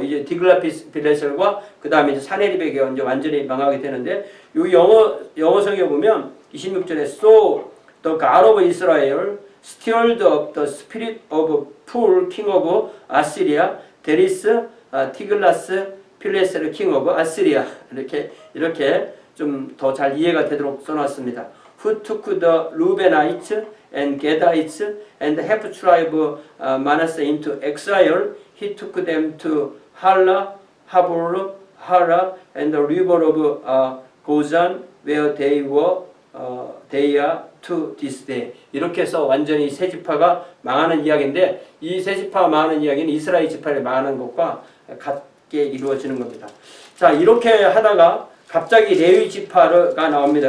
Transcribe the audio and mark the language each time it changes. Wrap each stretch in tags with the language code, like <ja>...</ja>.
<ko>이제 디글라피스빌레셀과 그 다음에 이제 사네립에게 이제 완전히 망하게 되는데, 이 영어성에 보면 26절에</ko> <en>So the God of Israel stirred up the spirit of Pul king of Assyria,</en> <ko>there is 티글라스-필레셀 king of Assyria, 이렇게 좀 더 잘 이해가 되도록 써놨습니다.</ko> <en>Who took the Reubenites and Gadites and half tribe Manasseh into exile. He took them to Hala, Habor, Hara, and the river of Gozan, where they are to this day.</en> <ko>이렇게 해서 완전히 세 지파가 망하는 이야기인데, 이 세 지파가 망하는 이야기는 이스라엘 지파를 망하는 것과 같게 이루어지는 겁니다. 자, 이렇게 하다가 갑자기 레위 지파가 나옵니다.</ko>